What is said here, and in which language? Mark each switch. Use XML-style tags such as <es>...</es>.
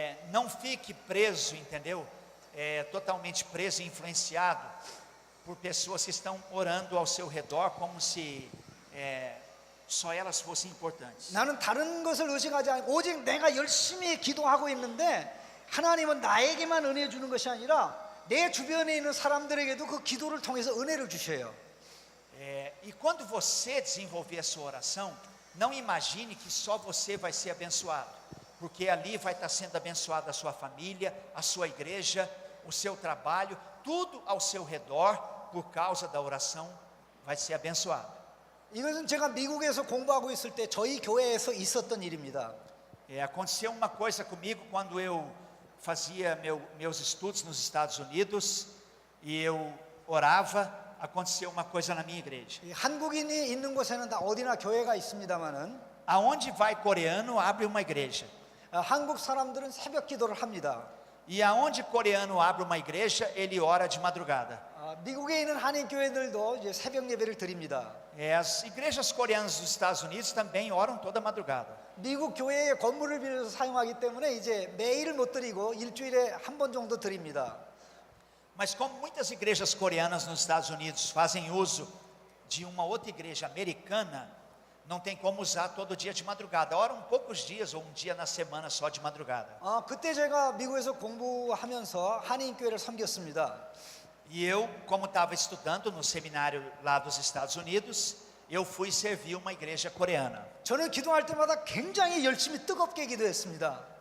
<pt>Não fique preso, entendeu? Totalmente preso e influenciado por pessoas que estão orando ao seu redor como se só elas fossem importantes.</pt> <ko>나는 다른 것을 의식하지 않고 오직 내가 열심히 기도하고 있는데 하나님은 나에게만 은혜 주는 것이 아니라 내 주변에 있는 사람들에게도 그 기도를 통해서 은혜를 주셔요.</ko> <pt>E quando você desenvolver a sua oração, não imagine que só você vai ser abençoado, porque ali vai estar sendo abençoada a sua família, a sua igreja, o seu trabalho, tudo ao seu redor, por causa da oração, vai ser abençoado.</pt> <ko>이것은 제가 미국에서 공부하고 있을 때 저희 교회에서 있었던 일입니다.</ko> <pt>Aconteceu uma coisa comigo quando eu fazia meus estudos nos Estados Unidos e eu orava. Aconteceu uma coisa na minha igreja.</pt> <ko>한국인이 있는 곳에는 다 어디나 교회가 있습니다만은</ko> <pt>Aonde vai coreano abre uma igreja.</pt> <ko>한국 사람들은 새벽 기도를 합니다.</ko> <pt>E aonde coreano abre uma igreja, ele ora de madrugada.</pt> <ko>미국에 있는 한인 교회들도 이제 새벽 예배를 드립니다.</ko> <pt>As igrejas coreanas dos Estados Unidos também oram toda madrugada.</pt> <ko>미국 교회의 건물을 빌려서 사용하기 때문에 이제 매일 못 드리고 일주일에 한 번 정도 드립니다.</ko> <pt>Mas como muitas igrejas coreanas nos Estados Unidos fazem uso de uma outra igreja americana, não tem como usar todo dia de madrugada. Oram poucos dias ou um dia na semana só de madrugada.</pt> <ko>그때 제가 미국에서 공부하면서 한인 교회를 섬겼습니다.</ko> <pt>E eu, como estava estudando no seminário lá dos Estados Unidos, eu fui servir uma igreja coreana.</pt> <ko>저는 기도할 때마다 굉장히 열심히 뜨겁게 기도했습니다.</ko>